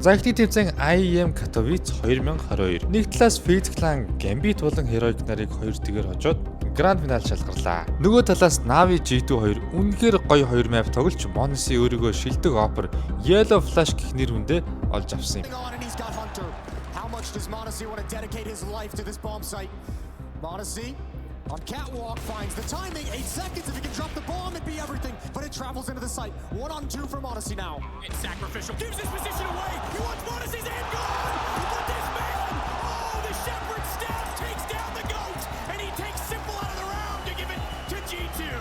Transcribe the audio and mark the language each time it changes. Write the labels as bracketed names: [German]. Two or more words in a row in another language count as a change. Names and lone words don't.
[Mongolian] За ихний тэмцээн IEM Katowice 2022. Нэг талаас FaZe Clan Gambit болон Heroic нарыг 2-2 хожоод гранд финал шалгарлаа. Нөгөө талаас Na'Vi G2 2 үнэхээр гоё 2 map тоглож Monosig өөрийгөө шилдэг Opera Yellow Flash гэх нэр хүндээ олж авсан юм. [English] How much does Monosig want to dedicate his life to this bomb site? Monosig on catwalk finds the timing. 8 seconds. If he can drop the bomb, it'd be everything. But it travels into the site. 1-on-2 for Monosig now. It's sacrificial. Gives his position away. He wants Monosig's end gone. But this man, oh, the Shepherd staff takes down the GOAT, and he takes Simple out of the round to give it to G2.